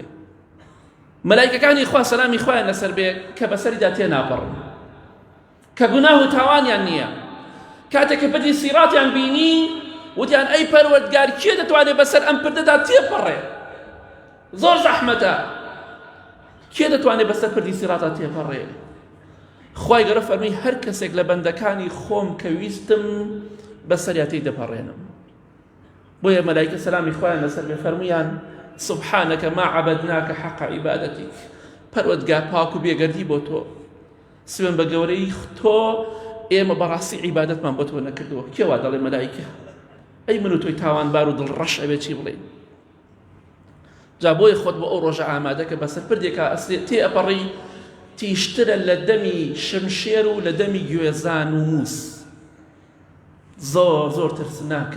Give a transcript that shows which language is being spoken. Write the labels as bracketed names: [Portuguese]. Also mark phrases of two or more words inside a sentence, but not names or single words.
[Central Kurdish] مەلایکەکانی خوا سەلامی خوایان لەسەر بێ کە بەسەریدا تێناپەڕن، کە گوناه و تاوانیان نییە، کاتێک کە پردی سیراتیان بینی وتیان ئەی پەروەردگار کێ دەتوانێت بەسەر ئەم پردەدا تێپەڕێ؟ زۆر زەحمەتە، کێ دەتوانێت بەسەر پردی سیراتە تێپەڕێ؟ خوای گەورە فەرمی هەر کەسێک لە بەندەکانی خۆم کە ویستم بەسەریاتی دەپەڕێنم. بۆیە مەلایکە سەلامی خوایان لەسەر بێ فەرمویان [Arabic] سبحانك ما عبدناك حق عبادتك، [Central Kurdish] پەروەردگار پاک و بێگەردی بۆ تۆ، سوێن بە گەورەی تۆ، ئێمە بەڕاستی عیبادەتمان بۆ تۆ نەکردووە. کێوا دەڵێ مەلایکە؟ ئەی من و تۆی تاوانبار و دڵڕەش ئەبێ چی بڵێن؟ جا بۆیە خۆت بۆ ئەو ڕۆژە ئامادەکە بەسەر پردێکە تێ ئەپەڕی تیشترە لە دەمی شمشێر و لە دەمی گوێزان و مووس، زۆر زۆر ترسناکە.